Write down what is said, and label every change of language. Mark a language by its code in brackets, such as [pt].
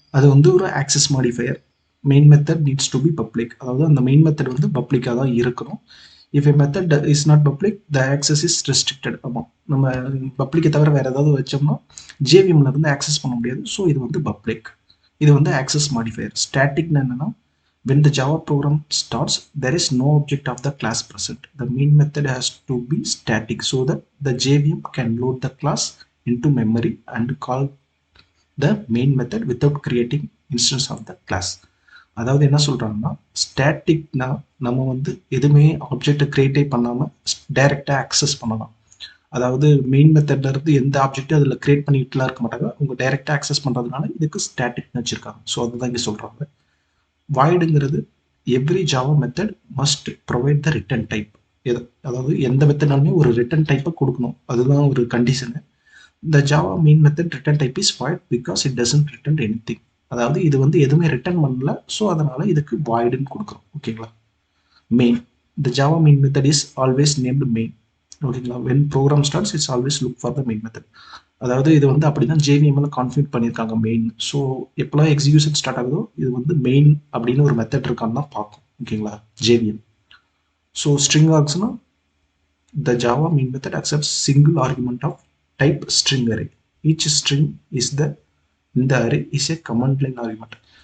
[ta] அது வந்து ஒரு [en] Access modifier. Main method needs to be public. [ta] அதாவது அந்த மெயின் மெத்தட் வந்து பப்ளிக்காக தான் இருக்கணும். [en] If a method is not public the access is restricted. [ta] ஆமாம், நம்ம பப்ளிக்கை தவிர வேற ஏதாவது வச்சோம்னா ஜேவிஎம்ல இருந்து ஆக்சஸ் பண்ண முடியாது. ஸோ இது வந்து பப்ளிக். இது வந்து ஆக்சஸ் மாடிஃபையர். ஸ்டாட்டிக்னு என்னன்னா [en] when the Java program starts there is no object of the class present. The main method has to be static so that the JVM can load the class into memory and call the main method without creating instance of the class. [ta] அதாவது என்ன சொல்றாங்கன்னா ஸ்டாட்டிக்னா நம்ம வந்து எதுவுமே ஆப்ஜெக்டை கிரியேட்டே பண்ணாம டைரக்டா access பண்ணலாம். அதாவது மெயின் மெத்தட்ல இருந்து எந்த ஆப்ஜெக்டும் அதுல கிரியேட் பண்ணிட்டுலாம் இருக்க மாட்டாங்க, உங்க டைரக்டா ஆக்சஸ் பண்றதுனால இதுக்கு ஸ்டாட்டிக்னு வச்சிருக்காங்க. ஸோ அதுதான் இங்க சொல்றாங்க. [en] வாய்டுங்கிறது every Java method must provide the return type. [ta] அதாவது எந்த மெத்தட்னாலுமே ஒரு ரிட்டர்ன் டைப்பை கொடுக்கணும், அதுதான் ஒரு condition. [en] The Java main method return type is void because it doesn't return anything. [ta] அதாவது இது வந்து எதுவுமே ரிட்டர்ன் பண்ணல, ஸோ அதனால இதுக்கு வாய்டுன்னு கொடுக்குறோம். ஓகேங்களா? [en] Main, the Java main method is always named main. [ta] ஓகேங்களா? [en] when program starts it's always look for the main method. [ta] அதாவது இது வந்து அப்படிதான் ஜேவிஎம்ல கான்ஃபிகர் பண்ணியிருக்காங்க மெயின். ஸோ எப்பெல்லாம் எக்ஸிகியூஷன் ஸ்டார்ட் ஆகுதோ இது வந்து மெயின் அப்படின்னு ஒரு மெத்தட் இருக்கான்னு தான் பார்க்கும். ஓகேங்களா? [en] JVM. So string ஆர்க்ஸ்னா the Java main method accepts single argument of type string array. Each string is in the array is a command line argument.